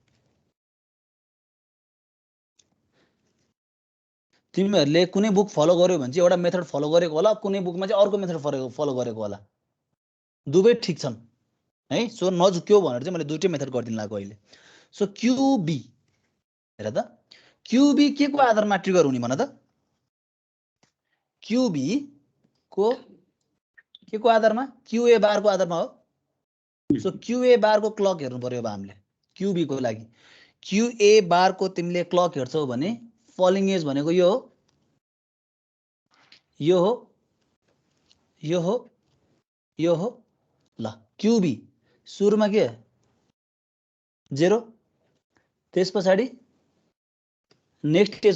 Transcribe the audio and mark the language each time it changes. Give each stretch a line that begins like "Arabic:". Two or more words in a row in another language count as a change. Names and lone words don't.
Nepali: तिमीहरूले कुनै बुक फलो गर्यो भने चाहिँ एउटा मेथड फलो गरेको होला कुनै बुकमा चाहिँ अर्को मेथड फलो गरेको होला दुवै ठिक छन् है सो नझुक्यो भनेर चाहिँ मैले दुईटै मेथड गरिदिन लागेको अहिले सो QB हेर त QB के को आधारमा ट्रिगर हुने भन त QB को के को आधारमा QA बारको आधारमा हो सो QA बारको क्लक हेर्नु पर्यो अब हामीले QB को लागि QA बारको तिमीले क्लक हेर्छौ भने
English: falling edge
Nepali: भनेको यो हो यो हो यो हो यो हो ल QB सुरुमा के 0 त्यस पछाडि
English: next stage